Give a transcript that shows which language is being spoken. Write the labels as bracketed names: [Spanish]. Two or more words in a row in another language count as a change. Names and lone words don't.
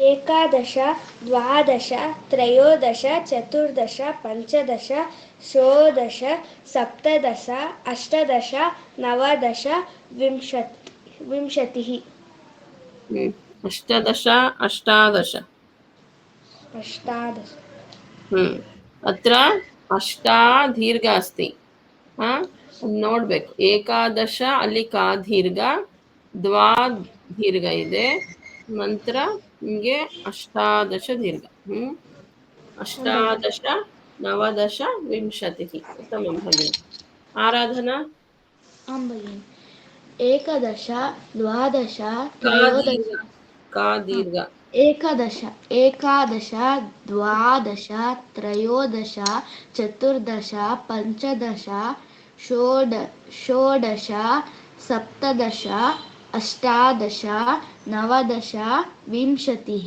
[Sanskrit] एकादश द्वादश त्रयोदश चतुर्दश पञ्चदश षोडश सप्तदश अष्टादश नवदश विंशतिः अष्टादश अष्टादश अष्टादश अत्र अष्टा दीर्घ अस्ति [Kannada] ನೋಡ್ಬೇಕು ಏಕಾದಶ ಅಲ್ಲಿ ಕಾ ದೀರ್ಘ ದ್ವಾ ದೀರ್ಘ ಇದೆ ನಂತರ ನಿಮಗೆ ಅಷ್ಟಾದಶ ದೀರ್ಘ ಅಷ್ಟಾದಶ ನವದಶ ವಿಂಶತಿः [Sanskrit] उत्तमं भगिनि आराधना आं भगिनि एकादश द्वादश त्रयोदश का दीर्घ एकादश द्वादश त्रयोदश चतुर्दश पञ्चदश षोडश सप्तदश अष्टादश नवदश विंशतिः